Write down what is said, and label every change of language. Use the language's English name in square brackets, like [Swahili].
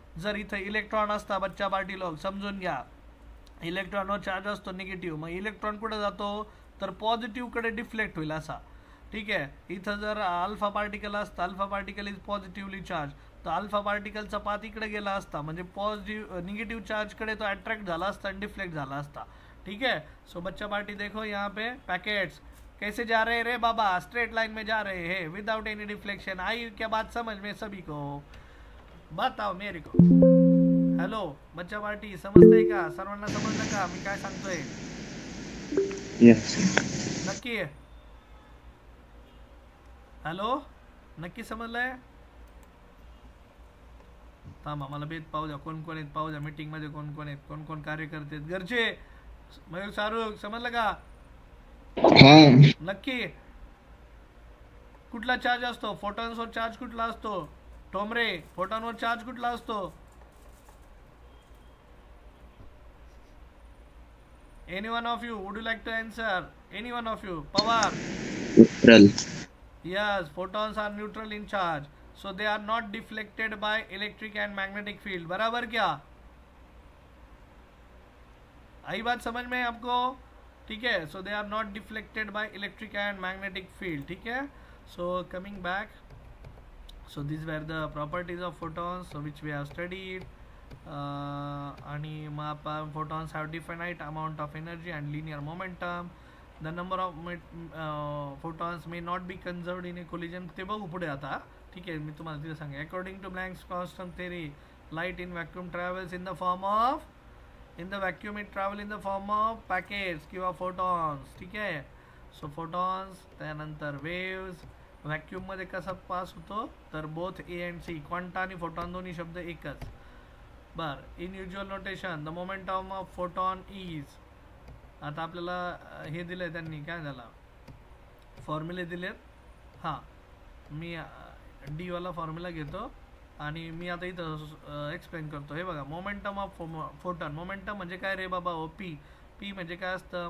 [Marathi] जर इथं इलेक्ट्रॉन असता बच्चा पार्टी लोक समजून घ्या, इलेक्ट्रॉनवर चार्ज असतो निगेटिव्ह, मग इलेक्ट्रॉन कुठे जातो तर पॉझिटिव्हकडे डिफ्लेक्ट होईल असा. ठीक आहे. इथं जर अल्फा पार्टिकल असतं, [English] alpha particle is positively charge, [Marathi] तर अल्फा पार्टिकलचा पाथ इकडे गेला असता म्हणजे पॉझिटिव्ह निगेटिव्ह चार्जकडे तो अट्रॅक्ट झाला असता आणि डिफ्लेक्ट झाला असता. [Hindi] ठीक है. सो बच्चा पार्टी देखो यहाँ पे पैकेट्स कैसे जा रहे हैं रे बाबा, स्ट्रेट लाइन में जा रहे हैं [English] Without any deflection. [Hindi] आई क्या बात समझ में सभी को? बताओ मेरे को. [Marathi] हॅलो बच्चा पार्टी, समजतंय का? सर्वांना समजलं का मी काय सांगतोय? नक्की. हॅलो, नक्की समजलंय? थांबा मला बेत पाहू द्या, कोण कोण आहेत पाहू द्या. मीटिंग मध्ये कोण कोण आहेत, कोण कोण कार्यकर्ते आहेत घरचे. मयूर शाहरुख समजलं का? नक्की. कुठला चार्ज असतो? फोटॉन्सवर चार्ज कुठला असतो? टोमरे, फोटॉनवर चार्ज कुठला असतो? [English] Any one of you would you like to answer? Any one of you? Pawar. Neutral. Yes, photons are neutral in charge, so they are not deflected by electric and magnetic field. [Hindi] बराबर क्या? आई बात समझ में आपको? ठीक है, [English] so they are not deflected by electric and magnetic field. [Hindi] ठीक है, [English] so coming back, so these were the properties of photons, so which we have studied. [Marathi] आणि मग आपण [English] photons have definite amount of energy and linear momentum. The number of photons may not be conserved in a collision. [Marathi] ते बघू पुढे आता. ठीक आहे, मी तुम्हाला तिथे सांगेन. [English] According to Planck's constant theory, light in vacuum travels in the form of, in the vacuum it travel in the form of packets किंवा photons. [Marathi] ठीक आहे, so photons, त्यानंतर waves. व्हॅक्यूम मध्ये कसा पास होतो? तर [English] both A and C, [Marathi] quanta आणि photon दोन्ही शब्द एकच. [English] बर, in usual notation the momentum of photon is. [Marathi] आता आपल्याला हे दिलंय त्यांनी, काय झालं, फॉर्म्युले दिलेत. हां, मी डी वाला फॉर्म्युला घेतो आणि मी आता इथं एक्सप्लेन करतो. हे बघा, मोमेंटम ऑफ फोटॉन. मोमेंटम म्हणजे काय रे बाबा? O P. पी म्हणजे काय असतं?